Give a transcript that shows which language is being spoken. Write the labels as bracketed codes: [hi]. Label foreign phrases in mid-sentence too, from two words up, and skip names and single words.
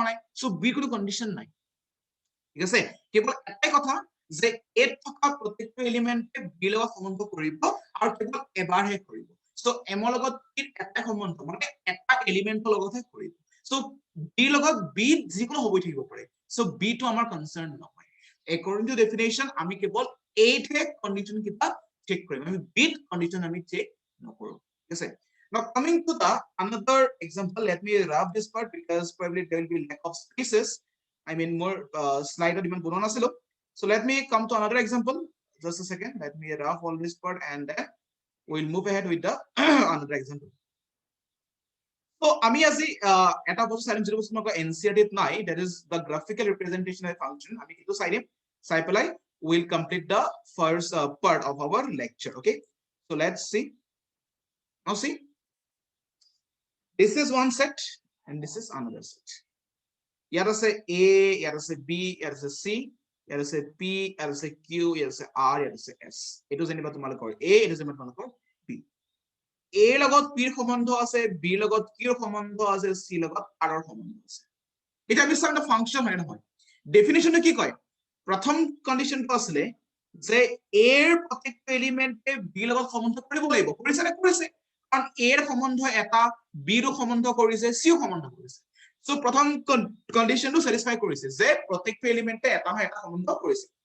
[as] নাই সো বিৰ কোনো কন্ডিশন নাই ঠিক আছে কেৱল এটাই কথা যে এত থকা প্ৰত্যেকটো এলিমেন্টে বিৰ লগত সম্বন্ধ কৰিব আৰু কেৱল এবাৰহে কৰিব সো এমৰ লগত বিৰ এটা সম্বন্ধ মানে এটা এলিমেন্টৰ লগতহে কৰিব সো বিৰ লগত বি যিকোনো হৈ থাকিব পাৰে সো বি টো আমাৰ কনসাৰ্ন নহয় [en] according to definition [as] আমি কেৱল এইটহে কন্ডিশন কিটা চেক কৰিম আমি বিট কন্ডিশন আমি চেক নকৰো ঠিক আছে [en] now coming to the another example let me wrap this part because probably there will be lack of spaces I mean more slide [as] ইমান বনো নাছিলো [en] so let me come to another example just a second let me wrap all this part and then we'll move ahead with the another example so [as] আমি আজি এটা বস্তু চাৰিম যিটো বস্তু নোকো NCERT নাই [en] that is the graphical representation of a function [as] আমি কিটু চাই পেলাই [en] we'll complete the first part of our lecture okay so let's see now see this is one set and this is another set [as] ইয়াত আছে a ইয়াত আছে b ইয়াত আছে c ইয়াত আছে p ইয়াত আছে q ইয়াত আছে r ইয়াত আছে s এটো জেনিবা তোমালোকৰ a এটো জেনিবা তোমালোকৰ b a লগত p ৰ সম্বন্ধ আছে b লগত q ৰ সম্বন্ধ আছে c লগত r ৰ সম্বন্ধ আছে এটা আমি চাম ফাংশন হয় নহয় ডেফিনিশনটো কি কয় প্ৰথম কন্ডিশনটো আছিল যে a ৰ প্ৰত্যেকটো এলিমেন্টে b লগত সম্বন্ধ কৰিব লাগিব কৰিছে নে কৰিছে কাৰণ a ৰ সম্বন্ধ এটা b ৰ সম্বন্ধ কৰিছে c ৰ সম্বন্ধ কৰিছে সো প্ৰথম কন্ডিশনটো স্যাটিসফাই কৰিছে যে প্ৰত্যেকটো এলিমেন্টে এটা হয় এটা সম্বন্ধ কৰিছে